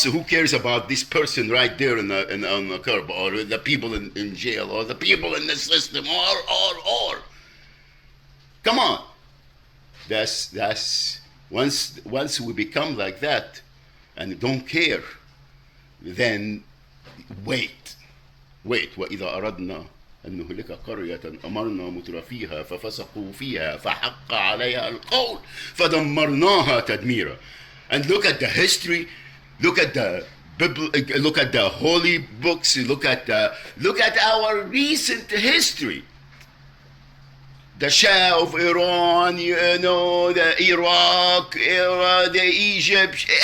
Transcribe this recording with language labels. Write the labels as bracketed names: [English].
[English] So who cares about this person right there on the curb, or the people in jail, or the people in the system, or come on. That's once we become like that and don't care, then wait. [Arabic] وإذا أردنا أن نهلك قرية أمرنا مترفيها ففسقوا فيها فحق عليها القول فدمرناها تدميرا. [English] And look at the history, look at the holy books, look at our recent history. The Shah of Iran, the Iraq, the Egypt.